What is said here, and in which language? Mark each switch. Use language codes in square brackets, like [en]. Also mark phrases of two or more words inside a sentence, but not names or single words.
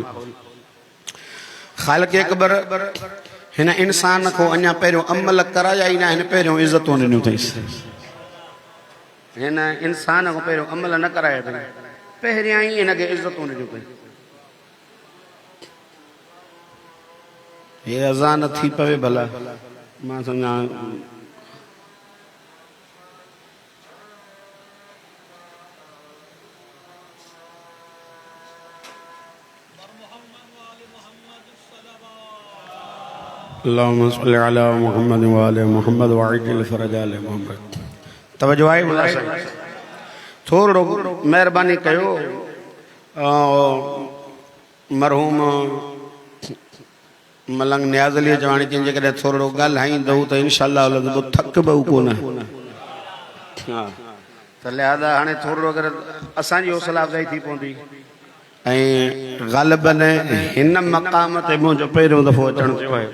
[sd] ख़ालिक़ अकबर हिन इंसान खां अञा पहिरियों अमल कराया ई न आहिनि, पहिरियों इज़तूं ॾिनियूं अथईसि। हिन इंसान खां पहिरियों अमल न कराया अथई, पहिरियां ई हिनखे इज़तूं ॾिनियूं अथई। हे अज़ा न थी पवे भला, मां सम्झा [ar] اللهم صل على محمد وآل محمد وعجل فرج آل محمد. [sd] तवज्जो आहे मुला साहिब, थोरो महिरबानी कयो। मरहूम मलंग नियाज़ अली जवानी जिन जेकॾहिं थोरो ॻाल्हाईंदव त इंशाअल्लाह थकबो कोन। हा त लिहाज़ा हाणे थोरो अगरि असांजी हौसला अफ़ज़ाई थी पवंदी ऐं ग़ालिबन हिन मक़ाम ते मुंहिंजो पहिरियों दफ़ो अचणु थियो आहे।